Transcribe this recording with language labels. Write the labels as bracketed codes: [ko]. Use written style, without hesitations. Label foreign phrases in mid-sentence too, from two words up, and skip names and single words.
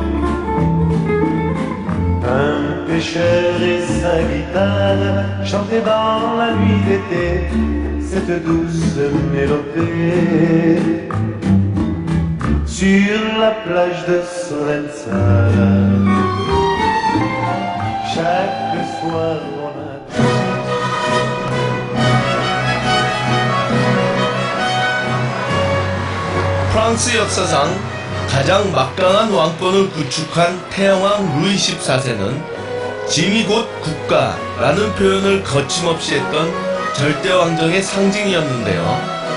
[fr] Un pêcheur et sa guitare chantaient dans la nuit d'été cette douce mélopée. Sur la plage de Solenzara, chaque soir on a [ko] 프랑스 역사상 가장 막강한 왕권을 구축한 태양왕 루이 14세는 짐이 곧 국가라는 표현을 거침없이 했던 절대왕정의 상징이었는데요.